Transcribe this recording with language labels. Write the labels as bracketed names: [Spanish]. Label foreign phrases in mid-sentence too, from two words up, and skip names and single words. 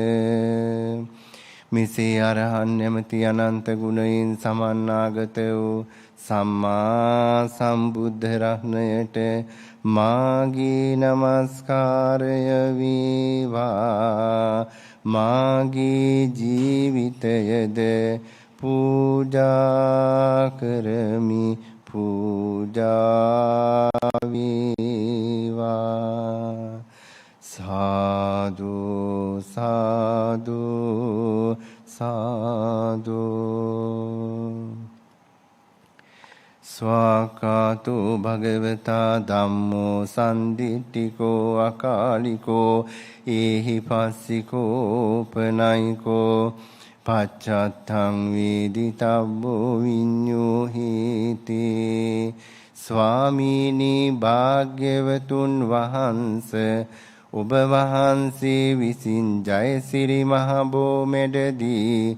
[Sinhala] මෙසේ අරහන් නැමැති අනන්ත ගුණයෙන් සමන්නාගත වූ සම්මා සම්බුද්ධ රත්නයට මාගේ නමස්කාරය වේවා. මාගේ ජීවිතයද පූජා කරමි පූජා වේවා. සාදු සාදු සාදු. [Pali] ස්වාකාතෝ භගවතා ධම්මෝ සන්දිට්ඨිකෝ අකාලිකෝ ඒහි පස්සිකෝ පනයිකෝ පච්චත්තං වේදිතබ්බෝ විඤ්ඤෝ හේති. [Sinhala] ස්වාමීනි භාග්‍යවතුන් වහන්ස ඔබ වහන්සේ විසින් ජයසිරි මහ බෝමෙඩදී